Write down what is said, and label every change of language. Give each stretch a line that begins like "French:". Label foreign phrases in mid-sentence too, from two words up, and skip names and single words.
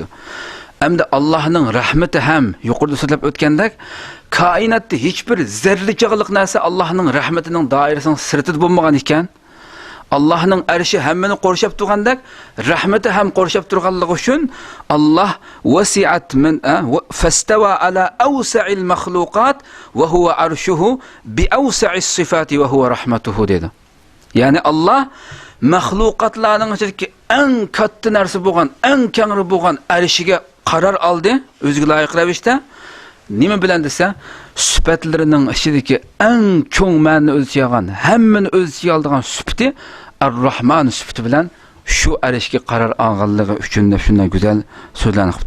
Uzbek: Hamda Allohning rahmati ham yuqorida so'zlab o'tgandek, koinotda hech bir zarrachaqliq narsa Allohning rahmatining doirasining sirtida bo'lmagan ekan. Allohning arshi hammani qorshab turgandek, rahmati ham qorshab turganligi uchun Alloh
Arabic: وسعت من فاستوى على أوسع المخلوقات وهو عرشه بأوسع الصفات وهو رحمته dedi.
Uzbek: Ya'ni Alloh mahluqotlarning ichidagi eng katta narsa bo'lgan, eng kengri bo'lgan arshiga qaror oldi, o'ziga loyiq ravishda. Nima bilan desa, sifatlarining ichidagi eng cho'ng ma'noni o'z ichiga olgan, hammani o'z ichiga olgan sifati Ar-Rahman sifati bilan shu arishga qaror olganligi uchun deb shunday go'zal so'zlarni qildi.